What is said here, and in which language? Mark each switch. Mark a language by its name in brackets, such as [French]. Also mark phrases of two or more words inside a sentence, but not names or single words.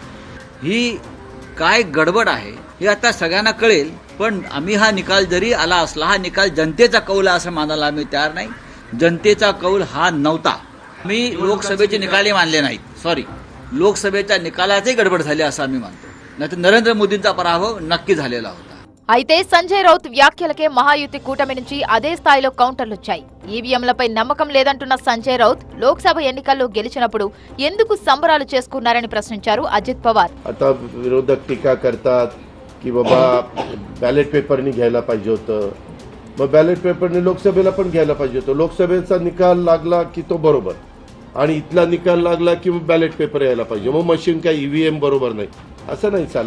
[Marathi] ही काय गडबड आहे हे आता सगळ्यांना कळेल. पण आम्ही हा निकाल जरी आला असला, हा निकाल जनतेचा कौल आहे असं मानायला आम्ही तयार नाही. जनतेचा कौल हा नव्हता. मी लोकसभेचे निकालही मानले नाहीत. सॉरी, लोकसभेच्या निकालातही गडबड झाली असं आम्ही मानतो. नाहीतर नरेंद्र मोदींचा पराभव नक्की झालेला होता. [Telugu] అయితే సంజయ్ రౌత్ వ్యాఖ్యలకే మహాయుతి కూటమి నుంచి అదే స్థాయిలో కౌంటర్లొచ్చాయి. ఈవీఎంలపై నమ్మకం లేదంటున్న సంజయ్ రౌత్ లోక్సభ ఎన్నికల్లో గెలిచినప్పుడు ఎందుకు సంబరాలు చేసుకున్నారని ప్రశ్నించారు అజిత్ పవార్. [Marathi] आता विरोधक टीका करतात की बाबा [English] ballot paperni [Marathi] घ्यायला पाहिजे होतं, मग [English] ballot paperni [Marathi] लोकसभेला पण घ्यायला पाहिजे होतं. लोकसभेचा निकाल लागला की तो बरोबर, आणि इथला निकाल लागला की मग [English] ballot paper [Marathi] यायला पाहिजे, मग मशीन काय ईव्हीएम बरोबर नाही, असं नाही चालत.